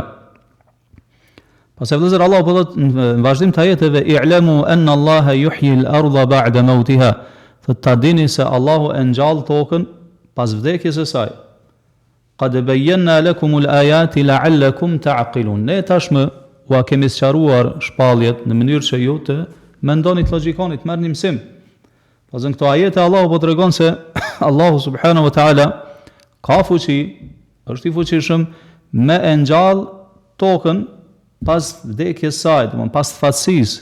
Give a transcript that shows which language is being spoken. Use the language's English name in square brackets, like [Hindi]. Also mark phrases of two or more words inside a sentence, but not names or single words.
[Albanian] Pas e vëllezër, Allah po thot në vazhdim të ajeteve: [Arabic] اعلموا أن الله يحيي الأرض بعد موتها. [Albanian] Thot ta dini se Allahu e ngjall tokën pas vdekjes së saj. [Arabic] قد بينا لكم الآيات لعلكم تعقلون. [Albanian] Ne tashmë u kemi sqaruar shpalljet në mënyrë që ju të mendoni të logjikoni, të merrni mësim. Pasën këto ajete Allahu po tregon se Allahu [Arabic] سبحانه وتعالى [Albanian] ka fuqi, është i fuqishëm me e ngjall tokën pas vdekjes saj, domthon pas fatësisë.